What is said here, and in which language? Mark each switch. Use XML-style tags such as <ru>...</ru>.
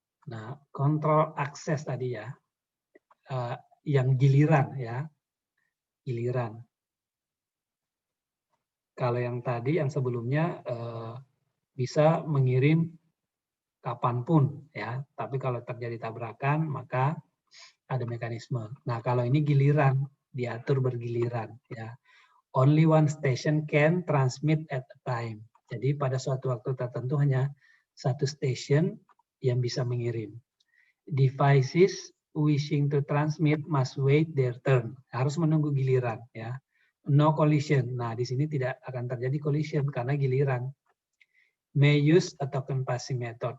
<id>Nah, control access tadi ya, yang giliran ya, giliran. Kalau yang tadi, yang sebelumnya bisa mengirim kapanpun ya, tapi kalau terjadi tabrakan maka ada mekanisme. Nah, kalau ini giliran, diatur bergiliran ya.</id> <en>Only one station can transmit at a time.</en> <id>Jadi pada suatu waktu tertentu hanya satu station yang bisa mengirim.</id> <en>Devices wishing to transmit must wait their turn.</en> <id>Harus menunggu giliran ya.</id> <en>No collision.</en> <id>Nah, di sini tidak akan terjadi collision karena giliran.</id> <en>May use a token passing method.</en>